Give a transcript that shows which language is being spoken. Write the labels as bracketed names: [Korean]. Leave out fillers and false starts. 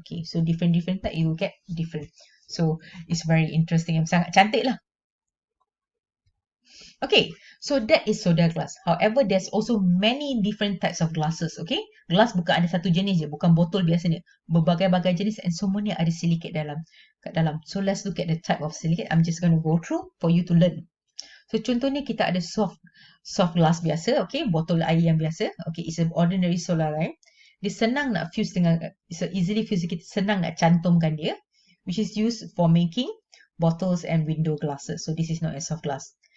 [English] Okay, so different type you will get different. So it's very interesting. Sangat cantik lah. Okay, so that is soda glass. However, there's also many different types of glasses. [Malay] Okay, glass bukan ada satu jenis je, bukan botol biasanya. Berbagai-bagai jenis and semuanya ada silicate kat dalam. [English] So let's look at the type of silicate. I'm just going to go through for you to learn. [Malay] So contohnya kita ada soft glass biasa, okay, botol air yang biasa. [English] Okay, it's an ordinary solar line. Dia senang nak fuse dengan, so easily fuse, kita senang nak cantumkan dia, which is used for making bottles and window glasses. So this is known as soft glass.